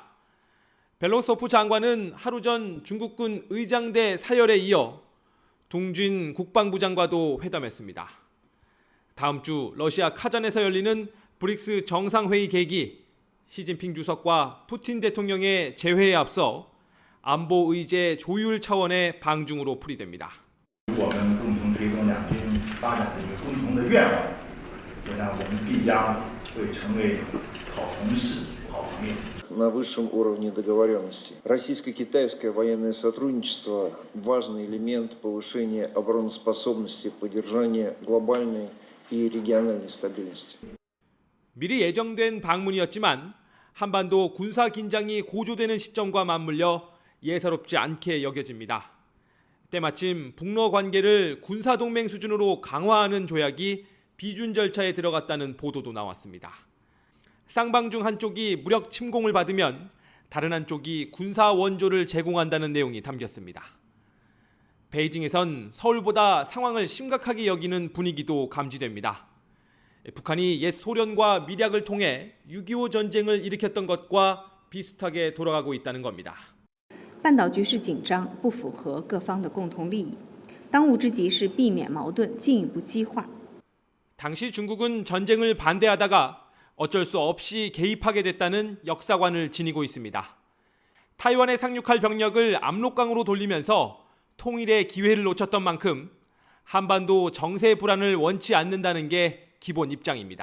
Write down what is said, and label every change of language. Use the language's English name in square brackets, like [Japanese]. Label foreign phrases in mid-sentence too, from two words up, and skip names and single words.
[Korean] 벨로소프 장관은 하루 전 중국군 의장대 사열에 이어 동진 국방부장과도 회담했습니다. 다음 주 러시아 카잔에서 열리는 브릭스 정상회의 계기, 시진핑 주석과 푸틴 대통령의 재회에 앞서 안보 의제 조율 차원의 방중으로 풀이됩니다. [Russian] На высшем уровне договоренности. Российско-китайское военное сотрудничество – важный элемент повышения обороноспособности, поддержания глобальной и региональной стабильности. [Korean] 미리 예정된 방문이었지만 한반도 군사 긴장이 고조되는 시점과 맞물려 예사롭지 않게 여겨집니다. 때마침 북러 관계를 군사동맹 수준으로 강화하는 조약이 비준 절차에 들어갔다는 보도도 나왔습니다. 쌍방 중 한쪽이 무력 침공을 받으면 다른 한쪽이 군사 원조를 제공한다는 내용이 담겼습니다. 베이징에선 서울보다 상황을 심각하게 여기는 분위기도 감지됩니다. 북한이 옛 소련과 밀약을 통해 6.25 전쟁을 일으켰던 것과 비슷하게 돌아가고 있다는 겁니다. [Chinese] 半岛局势紧张，不符合各方的共同利益。当务之急是避免矛盾进一步激化。 [Korean] 당시 중국은 전쟁을 반대하다가 어쩔 수 없이 개입하게 됐다는 역사관을 지니고 있습니다. 타이완에 상륙할 병력을 압록강으로 돌리면서 통일의 기회를 놓쳤던 만큼 한반도 정세 불안을 원치 않는다는 게 기본 입장입니다.